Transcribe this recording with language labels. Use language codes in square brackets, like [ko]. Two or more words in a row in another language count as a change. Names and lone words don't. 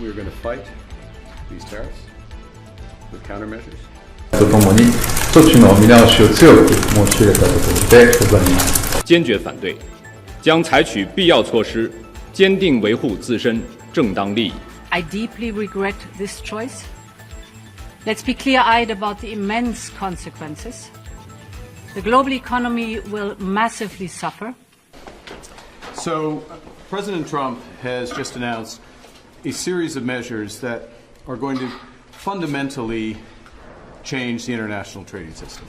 [en] We are going to fight these tariffs with countermeasures. [ja] とともに措置の見直しを強く申し入れたところでございます。 [zh] 坚决反对，将采取必要措施，坚定维护自身正当利益。 [en] I deeply regret this choice. Let's be clear-eyed about the immense consequences. The global economy will massively suffer. So, President Trump has just announced a series of measures that are going to fundamentally change the international trading system.